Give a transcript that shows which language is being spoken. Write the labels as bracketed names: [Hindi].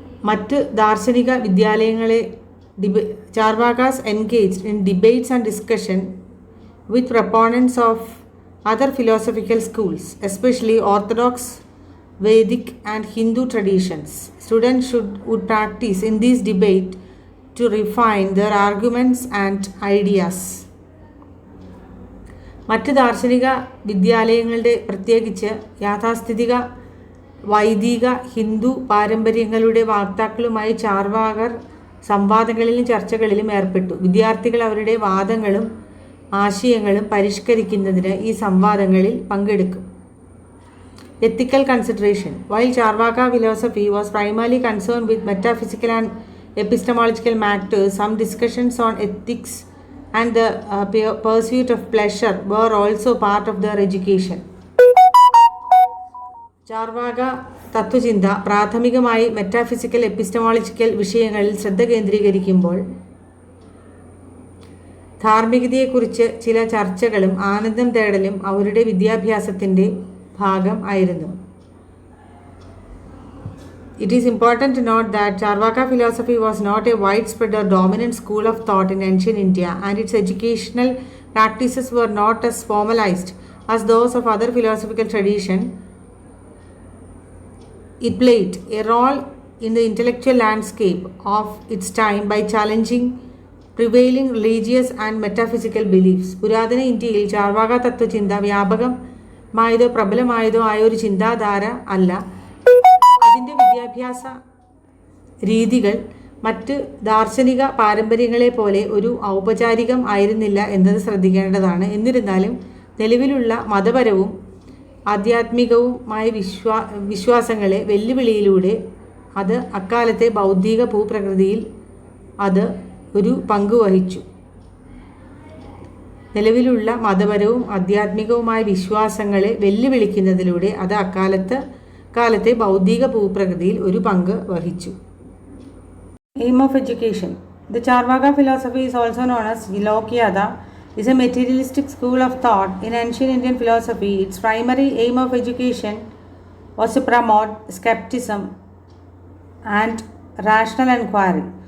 [Malayalam] മറ്റ് ദാർശനിക വിദ്യാലയങ്ങളെ [English] Charvakas engaged in debates and discussion with proponents of other philosophical schools, especially Orthodox, Vedic and Hindu traditions. Students would practice in this debate to refine their arguments and ideas. [Malayalam] മറ്റ് ദാർശനിക വിദ്യാലയങ്ങളുടെ പ്രത്യേകിച്ച് യാഥാസ്ഥിതിക വൈദിക ഹിന്ദു പാരമ്പര്യങ്ങളുടെ വാക്താക്കളുമായി ചാർവാകർ സംവാദങ്ങളിലും ചർച്ചകളിലും ഏർപ്പെട്ടു. വിദ്യാർത്ഥികൾ അവരുടെ വാദങ്ങളും ആശയങ്ങളും പരിഷ്കരിക്കുന്നതിന് ഈ സംവാദങ്ങളിൽ പങ്കെടുക്കും. [English] Ethical consideration. While Charvaka philosophy was primarily concerned with metaphysical and epistemological matters, some discussions on ethics and the pursuit of pleasure were also part of their education. [Malayalam] Charvaka തത്വചിന്ത പ്രാഥമികമായി മെറ്റാഫിസിക്കൽ എപ്പിസ്റ്റമോളജിക്കൽ വിഷയങ്ങളിൽ ശ്രദ്ധ കേന്ദ്രീകരിക്കുമ്പോൾ ധാർമ്മികതയെക്കുറിച്ച് ചില ചർച്ചകളും ആനന്ദം തേടലും അവരുടെ വിദ്യാഭ്യാസത്തിൻ്റെ ഭാഗം ആയിരുന്നു. [English] It is important to note that Charvaka philosophy was not a widespread or dominant school of thought in ancient India, and its educational practices were not as formalized as those of other philosophical traditions. It played a role in the intellectual landscape of its time by challenging prevailing religious and metaphysical beliefs. [Malayalam] പുരാതന ഇന്ത്യയിൽ ചാർവാക തത്വചിന്ത വ്യാപകമായതോ പ്രബലമായതോ ആയ ഒരു ചിന്താധാര അല്ല. അതിൻ്റെ വിദ്യാഭ്യാസ രീതികൾ മറ്റ് ദാർശനിക പാരമ്പര്യങ്ങളെ പോലെ ഒരു ഔപചാരികം ആയിരുന്നില്ല എന്നത് ശ്രദ്ധിക്കേണ്ടതാണ്. എന്നിരുന്നാലും നിലവിലുള്ള മതപരവും ആധ്യാത്മികവുമായ വിശ്വാസങ്ങളെ വെല്ലുവിളിയിലൂടെ അത് അക്കാലത്തെ ബൗദ്ധിക ഭൂപ്രകൃതിയിൽ അത് ഒരു പങ്ക് വഹിച്ചു. നിലവിലുള്ള മതപരവും ആധ്യാത്മികവുമായ വിശ്വാസങ്ങളെ വെല്ലുവിളിക്കുന്നതിലൂടെ അത് കാലത്തെ ബൗദ്ധിക ഭൂപ്രകൃതിയിൽ ഒരു പങ്ക് വഹിച്ചു. [English] Aim of education. The Charvaka philosophy is also known as Lokayata. Is a materialistic school of thought in ancient Indian philosophy. Its primary aim of education was to promote skepticism and rational inquiry.